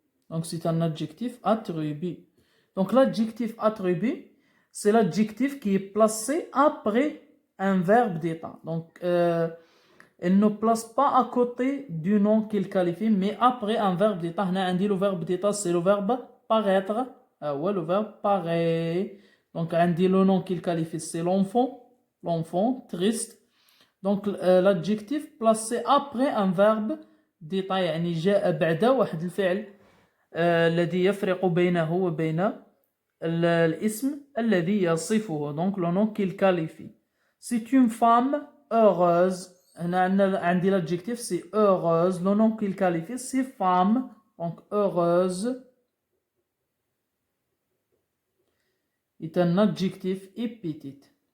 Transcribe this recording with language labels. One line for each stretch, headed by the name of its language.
French: Donc c'est un adjectif attribut. Donc l'adjectif attribut, c'est l'adjectif qui est placé après un verbe d'état. Donc elle ne place pas à côté du nom qu'il qualifie, mais après un verbe d'état. On a dit le verbe d'état, c'est le verbe paraître. Ouais, le verbe paraît. Donc on dit le nom qu'il qualifie, c'est l'enfant. L'enfant, triste. Donc l'adjectif placé après un verbe d'état,
Arabic: يعني جاء بعد واحد الفعل الذي يفرق بينه وبين الاسم الذي يصفه.
French: Donc le nom qu'il qualifie. C'est une femme heureuse.
Arabic: عندي
French: l'adjectif c'est heureuse. Le nom qu'il qualifie c'est femme. Donc heureuse est un adjectif épithète.